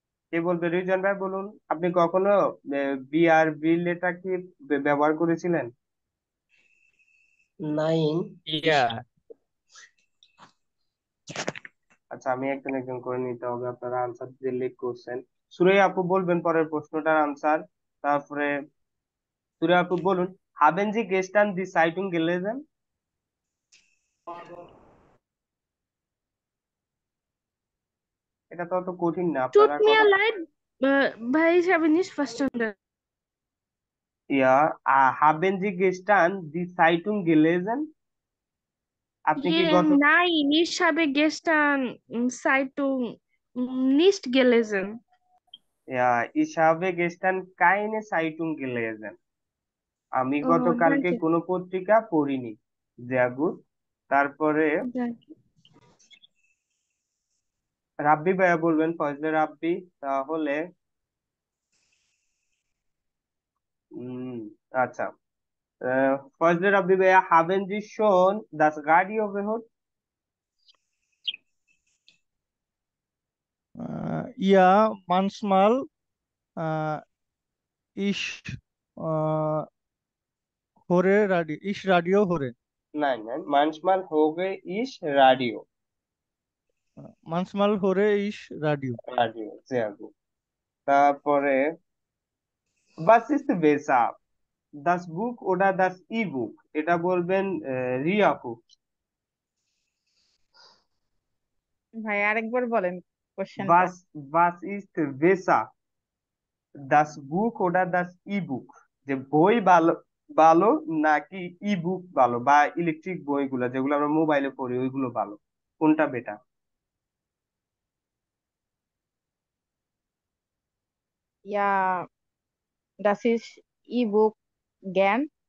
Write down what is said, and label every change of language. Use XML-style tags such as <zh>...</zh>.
<bn>কে বলবে? রিজন ভাই বলুন, আপনি কখনো বিআর ব্রিলেটা কি ব্যবহার করেছিলেন?</bn> <de>Nein, ich, ইয়া</de> <bn>আচ্ছা, আমি একজন একজন করে নিতে হবে, আপনারা আনসার দিয়ে লিখ করছেন। সুরাই আপু বলবেন পরের প্রশ্নটার আনসার। তারপরে সুরাই আপু বলুন,</bn> <de>haben Sie gestern die Zeitung gelesen?</de> <bn>এটা তো অত কঠিন না,</bn> <de>Tut</de> <bn>আপনারা</bn> <de>mir</de> <bn>কথা।</bn> <de>leid, weil ich habe nicht verstanden. Ja, haben Sie gestern die Zeitung gelesen?</de> <bn>আপনি কি গত</bn> <de>Nein, ich habe gestern Zeitung nicht gelesen. Ja, ich habe gestern keine Zeitung gelesen.</de> <bn>আমি Oh, গতকালকে</bn> <de>danke.</de> <bn>কোনো পত্রিকা পড়িনি।</bn> <de>sehr gut।</de> <bn>তারপরে</bn> <de>Danke.</de> <bn>রাব্বি ভাইয়া বলবেন, ফজলে রাব্বি। তাহলে উম আচ্ছা,</bn> <de>ফজলে রাব্বি ভাইয়া, haben Sie schon das Radio gehört? Ja, manchmal ich äh, ich Radio höre. Nein, nein, manchmal höre ich Radio। Manchmal höre ich Radio. Radio, sehr gut। তারপরে was ist besser, das Buch oder das E-Book?</de> <bn>এটা বলবেন রিয়া আপু। ভাই আরেকবার বলেন কোশ্চেনটা।</bn> <de>was ist besser, das Buch oder das E-Book?</de> <bn>যে বই ভালো ভালো নাকি ই-বুক ভালো, বা ইলেকট্রিক বইগুলো যেগুলো আমরা মোবাইলে পড়ি ওইগুলো ভালো, কোনটা better?</bn> <de>Ja, das ist E-Book gern,</de>